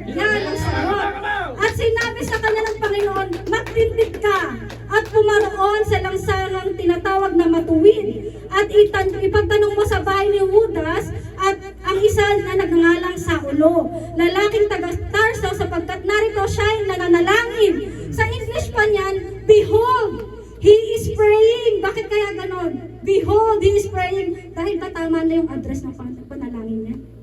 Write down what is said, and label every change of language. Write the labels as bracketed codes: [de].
[tl] Yan ang sagot. At sinabi sa kanya ng Panginoon, magtindig ka at pumaroon sa langsangang tinatawag na matuwid. At ipagtanong mo sa bahay ni Judas at ang isa na nagngangalang Saulo, lalaking taga-Tarso sapagkat narito siya ay nananalangin. Sa English pa niyan, [en] behold, he is praying. [tl] Bakit kaya ganon? [en] Behold, he is praying. [tl] Dahil ba tama na yung address ng panalangin niya?